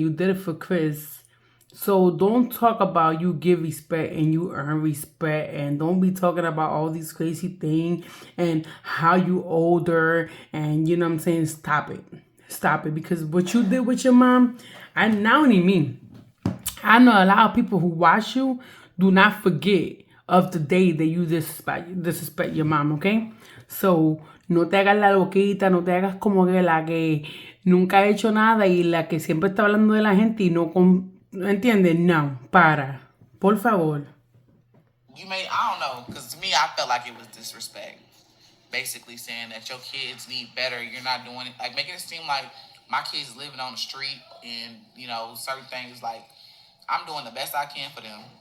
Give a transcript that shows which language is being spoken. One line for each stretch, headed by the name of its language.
English: You did it for Chris. So don't talk about you give respect and you earn respect, and don't be talking about all these crazy things and how you older, and you know what I'm saying. Stop it, stop it, because what you did with your mom, I not only me, I know a lot of people who watch you do not forget of the day that you disrespect your mom, okay?
Spanish: So, no te hagas la loquita, no te hagas como que la que nunca ha hecho nada y la que siempre está hablando de la gente y no ¿entiendes? No, para. Por favor.
English: I don't know, because to me, I felt like it was disrespect. Basically saying that your kids need better. You're not doing it. Like, making it seem like my kids living on the street and, certain things like I'm doing the best I can for them.